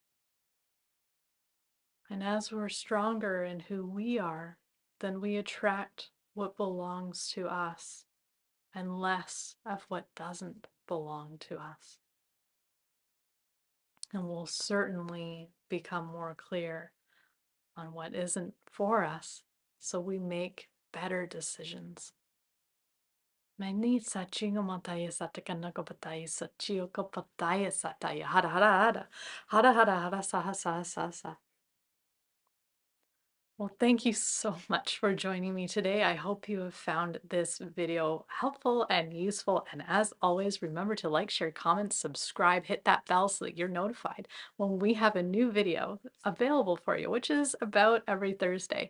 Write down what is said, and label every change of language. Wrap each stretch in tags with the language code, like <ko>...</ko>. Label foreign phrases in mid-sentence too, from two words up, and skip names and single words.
<en>And as we're stronger in who we are, then we attract what belongs to us and less of what doesn't belong to us. And we'll certainly become more clear on what isn't for us, so we make better decisions. Many sachinga mataya satakanaka pataya sachioka pataya sataya hara hara hara hara hara hara saha saha saha. Well, thank you so much for joining me today. I hope you have found this video helpful and useful. And as always, remember to like, share, comment, subscribe, hit that bell so that you're notified when we have a new video available for you, which is about every Thursday.</en>